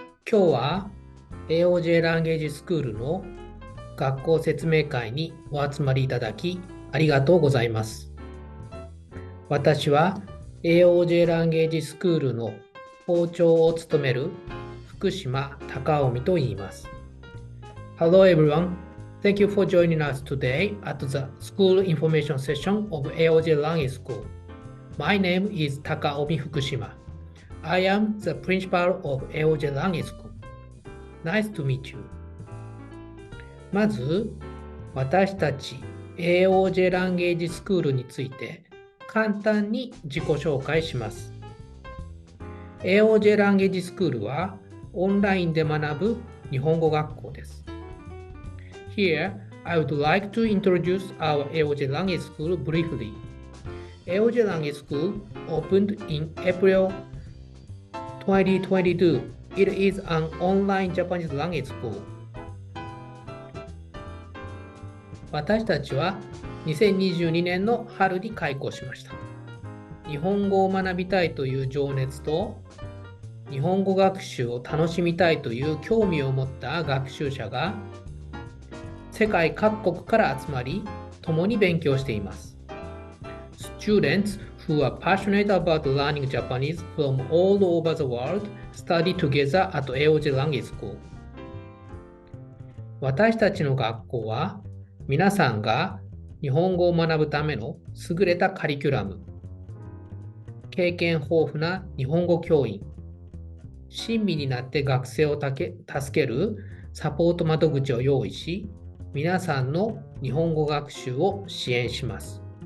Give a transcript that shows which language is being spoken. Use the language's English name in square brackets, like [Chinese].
[Japanese] 今日はAOJ ランゲージスクールの学校説明会にお集まりいただきありがとうございます。私は AOJ ランゲージスクールの校長を務める福島隆臣と言います。 [English] Hello everyone. Thank you for joining us today at the school information session of AOJ Language School. My name is Takaomi Fukushima. I am the principal of AOJ Language School.Nice to meet you. [Japanese] まず、私たち AOJ ランゲージスクールについて簡単に自己紹介します。 AOJ ランゲージスクールはオンラインで学ぶ日本語学校です。 [English] Here, I would like to introduce our AOJ Language School briefly. AOJ Language School opened in April 2022.It is an online Japanese language school. [Japanese] 私たちは2022年の春に開校しました。日本語を学びたいという情熱と日本語学習を楽しみたいという興味を持った学習者が世界各国から集まり共に勉強しています。 [English] Students who are passionate about learning Japanese from all over the world.Study together at AOJ Language School. [Japanese] 私たちの学校は皆さんが日本語を学ぶための優れたカリキュラム、経験豊富な日本語教員、親身になって学生を助けるサポート窓口を用意し、皆さんの日本語学習を支援します。